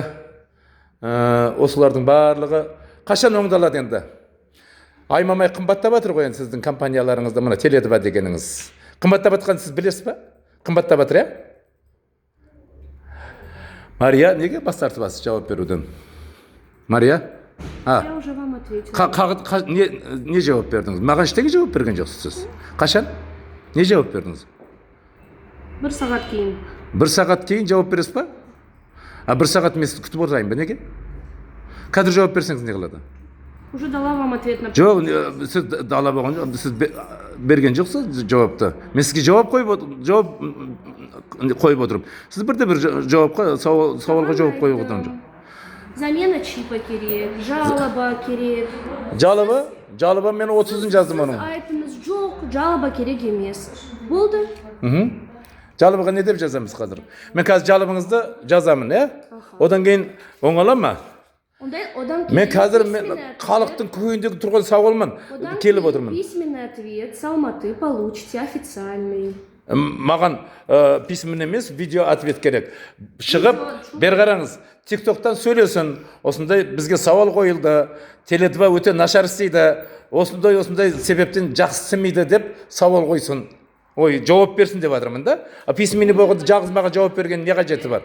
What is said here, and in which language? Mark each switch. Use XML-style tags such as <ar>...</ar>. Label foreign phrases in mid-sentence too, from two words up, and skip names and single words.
<kk>Осылардың барлығы қашан оңдалады енді? Аймамай қымбаттап жатыр ғой енді сіздің компанияларыңызда мына Теле2 дегеніңіз. Қымбаттап жатқанын сіз білесіз ба? Қымбаттап жатыр, иә? Мария, неге бас тартып жауап беруден? Мария?</kk> <ru>Я уже вам ответила.</ru> <kk>Не жауап бердіңіз? Маған ештеңе жауап берген жоқсыз. Қашан? Не жауап бердіңіз? Бір сағат кейін. Бір сағат кейін жауап бересіз ба? Бір сағат мен сізді күтіп отырайын ба, неге? Қазір жауап берсеңіз не қылады?</kk> <ru>Уже дала вам ответ на...</ru> <kk>Жоқ, сіз дала болған жоқ, сіз берген жоқсыз жауапты. Мен сізге жауап қойып отырып. Сіз бірде-бір сауалға жауап қойып отырған жоқ.</kk> <ru>Замена чипа</ru> <kk>керек, жалоба керек. Жалоба мен 30-ын жаздым оның. Айтыңыз жоқ, жалоба керек емес. Болды? Жалобаға не деп жазамыз қазір? Мен қазір жалобаңызды жазамын, иә? Одан кейін оңала ма? Мен қазір халықтың көкейіндегі тұрған сауалмын, келіп отырмын.</kk> <ru>Письменный ответ с Алматы получите официальный.</ru> <kk>Маған письменный емес,</kk> <ru>видео ответ</ru> <kk>керек. Шығып, бер қараңыз, TikTok'тан сөйлесін. Осындай бізге сауал қойылды. Теле2 өте нашар істейді. Осындай себептен жақсы істемейді деп сауал қойсын. ой жауап берсін деп жатырмын да.</kk> <ru>А письменный</ru> <kk>болғанда жалғыз маған жауап берген не қажеті бар?</kk>